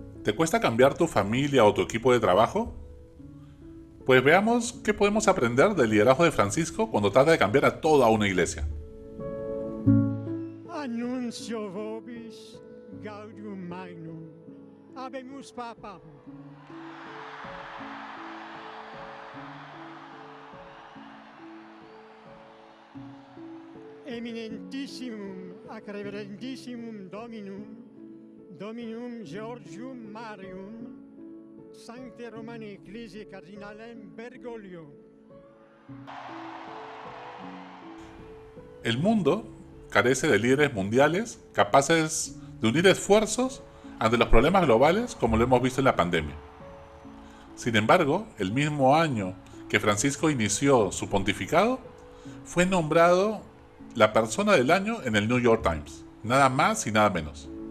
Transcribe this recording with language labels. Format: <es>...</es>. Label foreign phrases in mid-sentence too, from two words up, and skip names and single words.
<es>¿Te cuesta cambiar tu familia o tu equipo de trabajo? Pues veamos qué podemos aprender del liderazgo de Francisco cuando trata de cambiar a toda una iglesia.</es> <la>Annuncio vobis gaudium magnum. Habemus papam. Eminentissimum ac reverentissimum Dominum Georgium Marium, Sancte Romani Ecclesiae Cardinalem Bergoglio.</la> <es>El mundo carece de líderes mundiales capaces de unir esfuerzos ante los problemas globales como lo hemos visto en la pandemia. Sin embargo, el mismo año que Francisco inició su pontificado, fue nombrado la persona del año en el New York Times, nada más y nada menos.</es>